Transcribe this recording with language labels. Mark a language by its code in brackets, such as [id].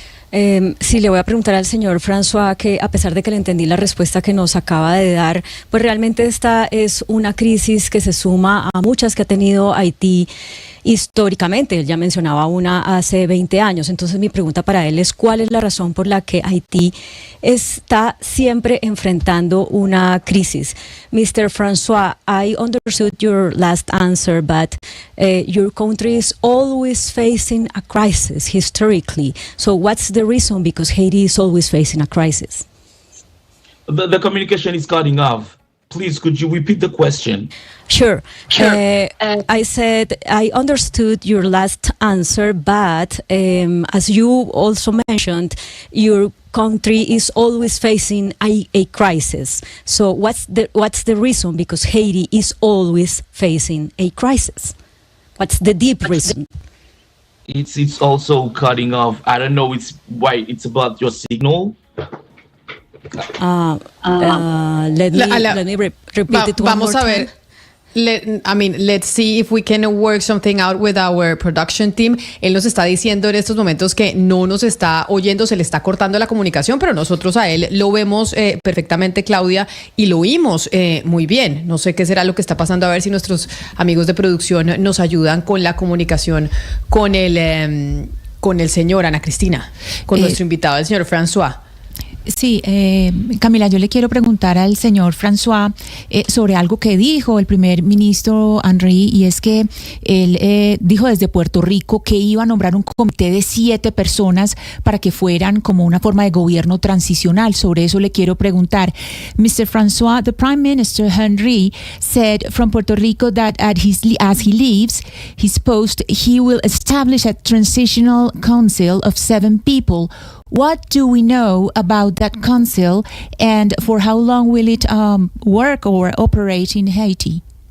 [es] Sí, le voy a preguntar al señor François, que a pesar de que le entendí la respuesta que nos acaba de dar, pues realmente esta es una crisis que se suma a muchas que ha tenido Haití históricamente. Él ya mencionaba una hace 20 años. Entonces mi pregunta para él es: ¿cuál es la razón por la que Haití está siempre enfrentando una crisis? [en] Mr. François, I understood your last answer, but your country is always facing a crisis historically. So what's the reason? Because Haiti is always facing a crisis. The communication is cutting off. Please, could you repeat the question? Sure. I said I understood your last answer, but as you also mentioned, your country is always facing a crisis. So what's the reason? Because Haiti is always facing a crisis. What's the deep reason? It's also cutting off. I don't know. It's why it's about your signal. Let me repeat it one more time. Let's see if we can work something out with our production team. [es] Él nos está diciendo en estos momentos que no nos está oyendo, se le está cortando la comunicación, pero nosotros a él lo vemos perfectamente, Claudia, y lo oímos muy bien. No sé qué será lo que está pasando, a ver si nuestros amigos de producción nos ayudan con la comunicación con el señor, Ana Cristina, con nuestro invitado, el señor François. Sí, Camila, yo le quiero preguntar al señor François sobre algo que dijo el primer ministro Henry, y es que él dijo desde Puerto Rico que iba a nombrar un comité de 7 personas para que fueran como una forma de gobierno transicional. Sobre eso le quiero preguntar. [en] Mr. François, the Prime Minister Henry said from Puerto Rico that as he leaves his post, he will establish a transitional council of 7 people. What do we know about that council, and for how long will it work or operate in Haiti?